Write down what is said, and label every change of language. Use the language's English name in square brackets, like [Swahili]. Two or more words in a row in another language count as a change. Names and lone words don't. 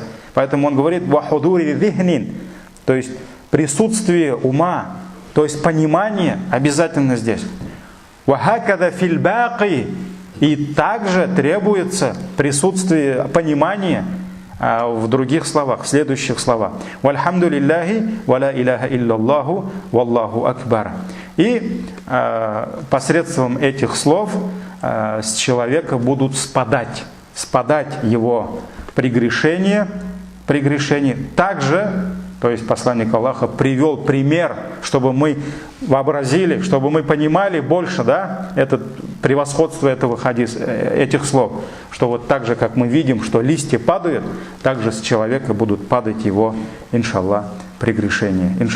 [Russian] Поэтому он говорит [Arabic] «وحضور ذهن», [Russian] то есть присутствие ума, то есть понимание обязательно здесь. [Arabic] «وهكذا في الباقي», [Russian] и также требуется присутствие понимания в других словах, в следующих словах. [Arabic] «والحمد لله ولا إله إلا الله والله أكبر». [Russian] И посредством этих слов с человека будут спадать его прегрешения. Также, то есть посланник Аллаха привел пример, чтобы мы вообразили, чтобы мы понимали больше, да, это превосходство этих слов, что вот так же, как мы видим, что листья падают, также с человека будут падать его, иншаллах, прегрешения.